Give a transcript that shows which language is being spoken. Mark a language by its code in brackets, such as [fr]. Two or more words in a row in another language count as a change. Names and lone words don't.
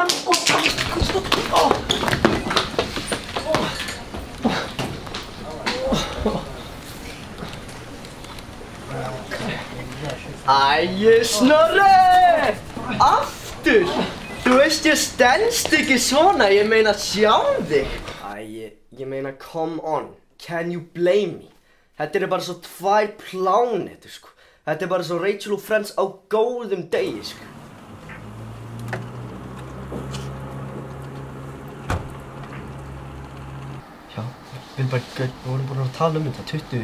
[is] Æi, Snorri! Aftur! Þú veist ég stenst ekki svona, ég meina sjá þig. Æi, ég meina [en] come on, can you blame me? [is] Þetta er bara svo 2 plánetur, sko. Þetta er bara svo Rachel og Friends á góðum degi, sko. Já, Vilberg, við vorum búin að tala þetta, 20.